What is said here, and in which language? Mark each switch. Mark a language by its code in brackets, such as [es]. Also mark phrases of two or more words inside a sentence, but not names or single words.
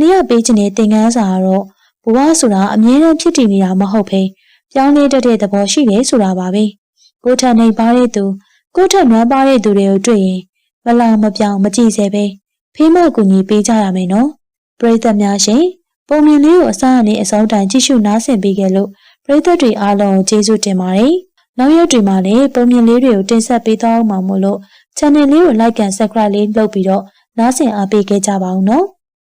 [my] လေးကပေးချင်တဲ့သင်ခန်းစာကတော့ဘဝဆိုတာအမြဲတမ်းဖြစ်တည်နေတာမဟုတ်ဘဲပြောင်းလဲတတ်တဲ့သဘောရှိတယ်ဆိုတာပါပဲကိုထက်နေပါတဲ့သူကိုထက်နွမ်းပါတဲ့သူတွေကိုတွေ့ရင်မလောင်မပြောင်မကြည့်စေပဲဖေးမကူညီပေးကြရမယ်နော်ပရိသတ်များရှင်ပုံမြင်လေးကိုအစားအနေအဆုံးတိုင်ကြည့်ရှုနားဆင်ပေးခဲ့လို့ပရိသတ်တွေအားလုံးကိုကျေးဇူးတင်ပါတယ်နောက်ရက်တွေမှာလည်းပုံမြင်လေးတွေကိုတင်ဆက်ပေးသွားအောင်မှာမို့လို့ channel လေးကို [en] like and subscribe [my] လေးလုပ်ပြီးတော့နားဆင်အားပေးခဲ့ကြပါဦးနော်